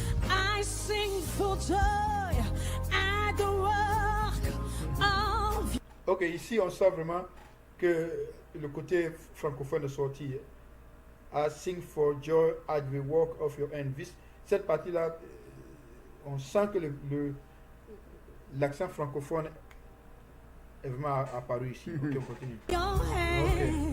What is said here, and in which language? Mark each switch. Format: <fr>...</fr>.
<en>I sing for joy at the work of.</en> <fr>Ok, ici on sent vraiment que le côté francophone est sorti.</fr> <en>I sing for joy at the work of your hand.</en> <fr>Cette partie-là, on sent que l'accent francophone est vraiment apparu ici. Ok, on continue.</fr> <en>Okay.</en>